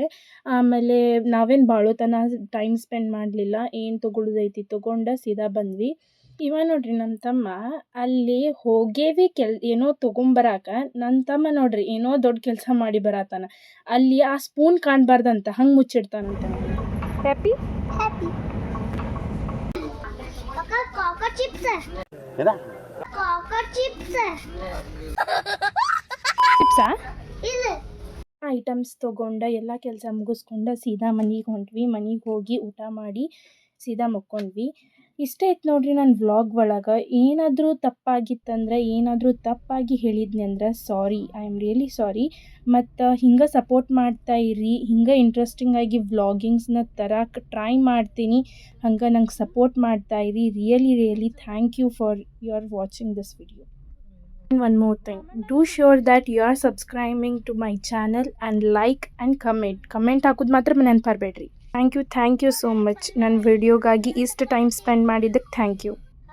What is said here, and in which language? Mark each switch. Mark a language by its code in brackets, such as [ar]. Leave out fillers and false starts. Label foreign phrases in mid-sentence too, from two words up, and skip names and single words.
[kn] ಆಮೇಲೆ ನಾವೇನು ಭಾಳೋತನ [en] time spend [kn] ಮಾಡಲಿಲ್ಲ. ಏನು ತೊಗೊಳೋದೈತಿ ತೊಗೊಂಡು ಸೀದಾ ಬಂದ್ವಿ. ನೋಡ್ರಿ ನಮ್ಮ ತಮ್ಮ ಅಲ್ಲಿ ಹೋಗೇವಿ ಏನೋ ತೊಗೊಂಬರಾಕ. ನನ್ನ ತಮ್ಮ ನೋಡ್ರಿ ಏನೋ ದೊಡ್ಡ ಕೆಲಸ ಮಾಡಿ ಬರತ್ತಾನ. ಅಲ್ಲಿ ಆ ಸ್ಪೂನ್ ಕಾಣಬಾರ್ದಂತ ಹಂಗೆ ಮುಚ್ಚಿಡ್ತಾನಂತ. ಹ್ಯಾಪಿ [hi] कॉकर चिप्स है कॉकर चिप्स है [kn] ಟಿಪ್ಸಾ ಇದು ಐಟಮ್ಸ್ ತೊಗೊಂಡು ಎಲ್ಲ ಕೆಲಸ ಮುಗಿಸ್ಕೊಂಡು ಸೀದಾ ಮನೆಗೆ ಹೊಂಟ್ವಿ. ಮನೆಗೆ ಹೋಗಿ ಊಟ ಮಾಡಿ ಸೀದಾ ಮಕ್ಕೊಂಡ್ವಿ. ಇಷ್ಟೇ ಇತ್ತು ನೋಡ್ರಿ ನನ್ನ ವ್ಲಾಗ್ ಒಳಗೆ. ಏನಾದರೂ ತಪ್ಪಾಗಿತ್ತಂದ್ರೆ, ಏನಾದರೂ ತಪ್ಪಾಗಿ ಹೇಳಿದ್ನಿ ಅಂದ್ರೆ ಸಾರಿ, [en] I am really sorry. [kn] ಮತ್ತು ಹಿಂಗೆ ಸಪೋರ್ಟ್ ಮಾಡ್ತಾ ಇರ್ರಿ. ಹಿಂಗೆ ಇಂಟ್ರೆಸ್ಟಿಂಗಾಗಿ ವ್ಲಾಗಿಂಗ್ಸ್ನ ತರಕ್ಕೆ ಟ್ರೈ ಮಾಡ್ತೀನಿ. ಹಂಗೆ ನಂಗೆ ಸಪೋರ್ಟ್ ಮಾಡ್ತಾ ಇರಿ. [en] really thank you for your watching this video. And one more thing, do sure that you are subscribing to my channel and like and comment [kn] ಹಾಕೋದು ಮಾತ್ರ ನೆನಪು ಬರಬೇಡ್ರಿ. [en] thank you so much [kn] ನನ್ನ ವಿಡಿಯೋಗಾಗಿ ಇಷ್ಟು [en] time spend [kn] ಮಾಡಿದ್ದಕ್ಕೆ [en] thank you.